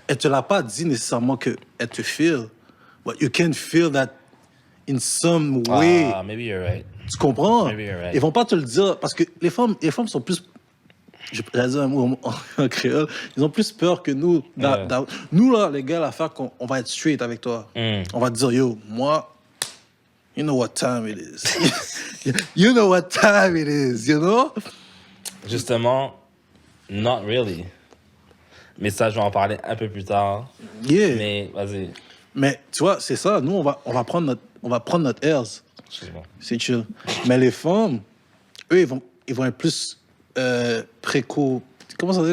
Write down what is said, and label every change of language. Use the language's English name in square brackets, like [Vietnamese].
[French] Elle te l'a pas dit nécessairement qu'elle te feel, [English] but you can feel that in some way. Maybe you're right. [French] Tu comprends? [English] Maybe you're right. [French] Ils vont pas te le dire, parce que les femmes sont plus j'allais dire un mot en créole, ils ont plus peur que nous. Nous, là, les gars, l'affaire qu'on va être straight avec toi. On va te dire, yo, moi, [English] you know what time it is. You know what time it is, you know? Justement, not really. [French] Mais ça, je vais en parler un peu plus tard. [English] Yeah. [French] Mais vas-y. Mais tu vois, c'est ça. Nous, on va prendre notre airs. C'est chill. Mais les femmes, eux, ils vont être plus comment ça se dit?